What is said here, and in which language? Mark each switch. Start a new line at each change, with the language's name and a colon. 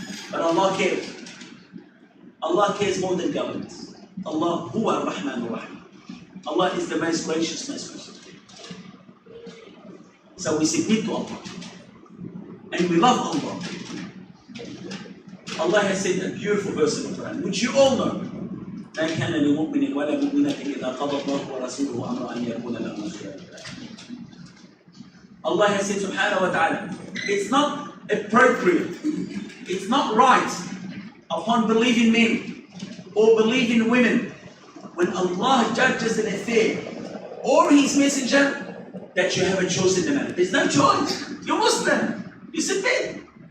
English: But Allah cares. Allah cares more than governments. Allah huwa ar-Rahman ar-Rahim. Allah is the most gracious, most merciful. So we submit to Allah. And we love Allah. Allah has said a beautiful verse in the Quran, which you all know.
Arabic: ما كان لمؤمن ولا مؤمنة إذا قضى الله ورسوله أمرا أن يكون لهم الخيرة.
English: Allah has said subhanahu wa ta'ala, it's not appropriate, it's not right upon believing men or believing women when Allah judges an affair or His messenger that you have a choice in the matter. There's no choice. You're Muslim. You submit.